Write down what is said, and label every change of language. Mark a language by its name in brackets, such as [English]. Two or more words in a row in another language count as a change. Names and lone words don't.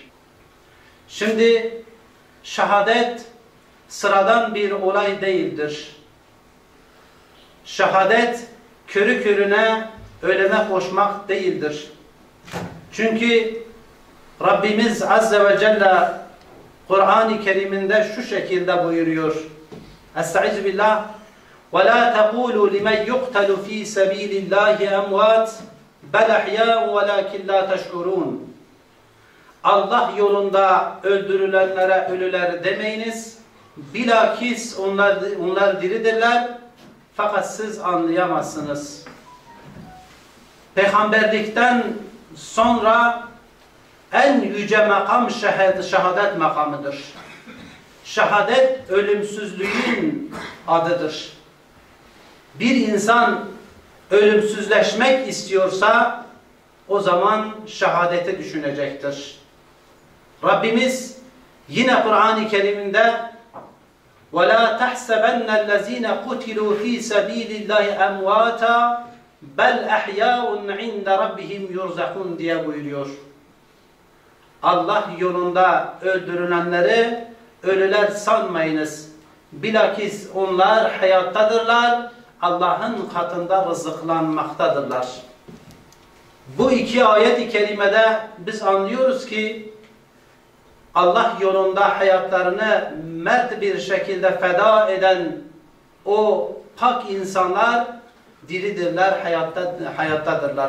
[Turkish] Şimdi şehadet sıradan bir olay değildir. Şehadet körü körüne ölene koşmak değildir. Çünkü Rabbimiz Azze ve Celle Kur'an-ı Kerim'inde şu şekilde buyuruyor: [Arabic] أستعيذ بالله وَلَا تَقُولُوا لِمَنْ يُقْتَلُ ف۪ي سَب۪يلِ اللّٰهِ اَمْوَاتٍ بَلْ اَحْيَاءٌ وَلَاكِنْ لَا تَشْعُرُونَ. [Turkish] Allah yolunda öldürülenlere ölüler demeyiniz. Bilakis onlar diridirler. Fakat siz anlayamazsınız. Peygamberlikten sonra en yüce makam şehadet makamıdır. Şehadet ölümsüzlüğün adıdır. Bir insan ölümsüzleşmek istiyorsa o zaman şehadeti düşünecektir. Rabbimiz yine Kur'an-ı Kerim'inde [Arabic] وَلَا تَحْسَبَنَّ الَّذ۪ينَ قُتِلُوا ف۪ي سَب۪يلِ اللّٰهِ اَمْوَاتًا بَلْ اَحْيَاءٌ عِنْدَ رَبِّهِمْ يُرْزَقُونَ [Turkish] diye buyuruyor. Allah yolunda öldürülenleri ölüler sanmayınız. Bilakis onlar hayattadırlar, Allah'ın katında rızıklanmaktadırlar. Bu iki ayet-i kerimede biz anlıyoruz ki Allah yolunda hayatlarını mert bir şekilde feda eden o pak insanlar diridirler, hayattadırlar.